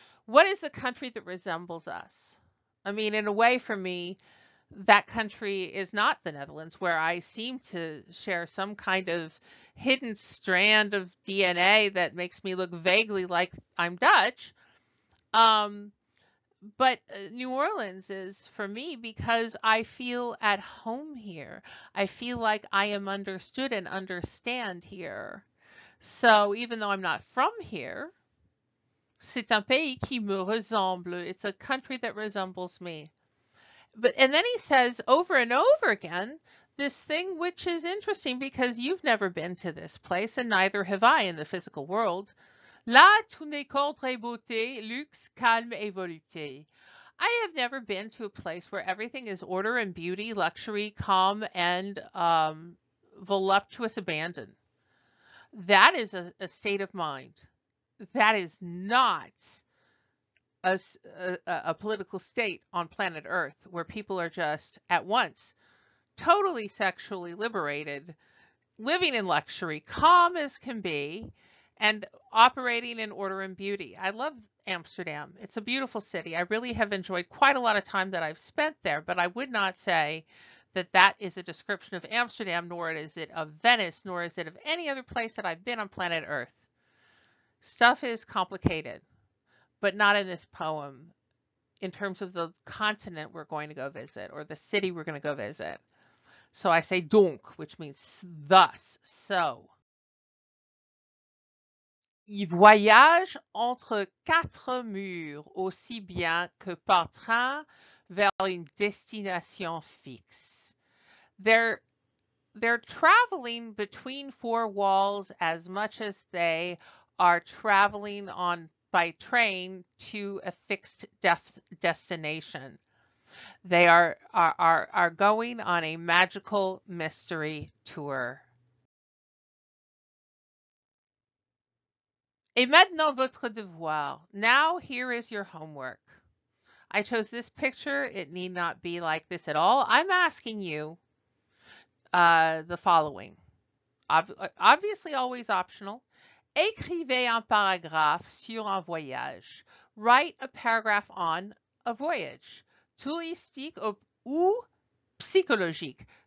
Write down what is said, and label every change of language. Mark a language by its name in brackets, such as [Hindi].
[English] What is the country that resembles us? I mean, in a way, for me, that country is not the Netherlands, where I seem to share some kind of hidden strand of DNA that makes me look vaguely like I'm Dutch. But New Orleans is for me because I feel at home here. I feel like I am understood and understand here. So even though I'm not from here, [French] C'est un pays qui me ressemble. [English] It's a country that resembles me. And then he says over and over again this thing which is interesting because you've never been to this place and neither have I in the physical world. [French] Là, tout n'est qu'ordre et beauté, luxe, calme et volupté. [English] I have never been to a place where everything is order and beauty, luxury, calm, and voluptuous abandon. That is a state of mind. That is not a political state on planet Earth where people are just at once totally sexually liberated, living in luxury, calm as can be, and operating in order and beauty. I love Amsterdam. It's a beautiful city. I really have enjoyed quite a lot of time that I've spent there, but I would not say that that is a description of Amsterdam, nor is it of Venice, nor is it of any other place that I've been on planet Earth. Stuff is complicated, but not in this poem in terms of the continent we're going to go visit or the city we're going to go visit. So I say donc, which means thus, so. [French] Il voyage entre quatre murs aussi bien que par train vers une destination fixe. [English] They're traveling between four walls as much as they are traveling by train to a fixed destination. They are going on a magical mystery tour. [French] Et maintenant votre devoir. [English] Now here is your homework. I chose this picture. It need not be like this at all. I'm asking you the following. Obviously always optional. [French] Écrivez un paragraphe sur un voyage. [English] Write a paragraph on a voyage. [French] Touristique ou psychologique.